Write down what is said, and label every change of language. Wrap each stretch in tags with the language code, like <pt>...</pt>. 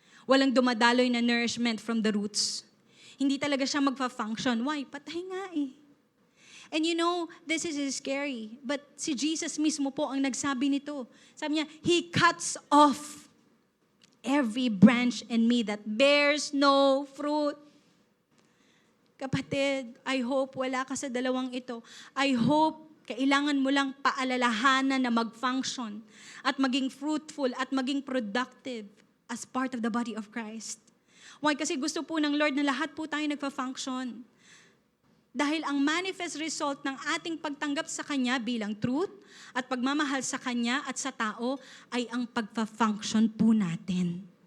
<tl>Walang dumadaloy na nourishment</tl> <en>from the roots.</en> <tl>Hindi talaga siya magfa-function. Why? Patay nga eh.</tl> <en>And you know, this is scary.</en> <tl>But si Jesus mismo po ang nagsabi nito. Sabi niya,</tl> <en>He cuts off every branch in me that bears no fruit.</en> <tl>Kapatid,</tl> <en>I hope</en> <tl>wala ka sa dalawang ito.</tl> <en>I hope</en> <tl>kailangan mo lang paalalahanan na mag-function at maging fruitful at maging productive</tl> <en>as part of the body of Christ.</en> <tl>Why? Kasi gusto po ng Lord na lahat po tayo nagfa-function. Dahil ang manifest result ng ating pagtanggap sa Kanya bilang truth at pagmamahal sa Kanya at sa tao ay ang pagfa-function po natin.</tl>